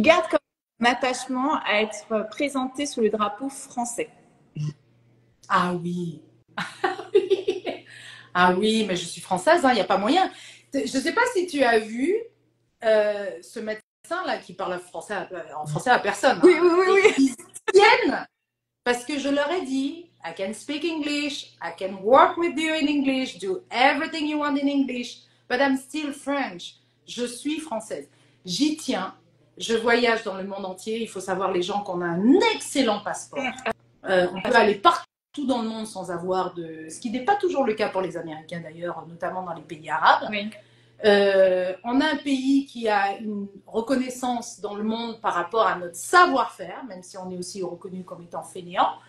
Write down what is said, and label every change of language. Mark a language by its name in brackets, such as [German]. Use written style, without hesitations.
[French] Garde comme un attachement à être présenté sous le drapeau français. Ah oui. Ah oui, mais je suis française, il n'y a pas moyen. Je ne sais pas si tu as vu ce médecin-là qui parle en français à personne. Oui, oui. Ils tiennent parce que je leur ai dit, [English] I can speak English, I can work with you in English, do everything you want in English, but I'm still French. [French] Je suis française. J'y tiens. Je voyage dans le monde entier. Il faut savoir, les gens, qu'on a un excellent passeport. On peut aller partout dans le monde sans avoir ce qui n'est pas toujours le cas pour les Américains d'ailleurs, notamment dans les pays arabes. Oui. On a un pays qui a une reconnaissance dans le monde par rapport à notre savoir-faire, même si on est aussi reconnu comme étant fainéant.